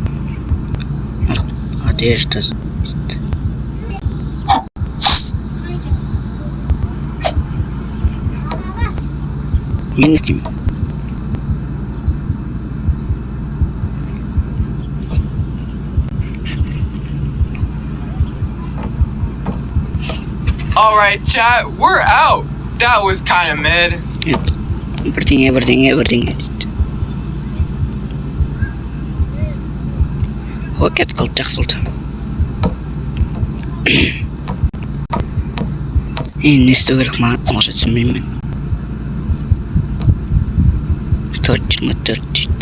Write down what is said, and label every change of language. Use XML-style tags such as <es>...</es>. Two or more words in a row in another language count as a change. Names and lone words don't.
<kk>Одежда. Мен не істеймін?</kk> <en>Alright, chat, we're out. That was kind of mid.</en> <kk>Бірдеңе дейді. О, кетіп қалды, жақсы болды. Не істеу керек маған, онша түсінбеймін мен. 4.24 дейді.</kk>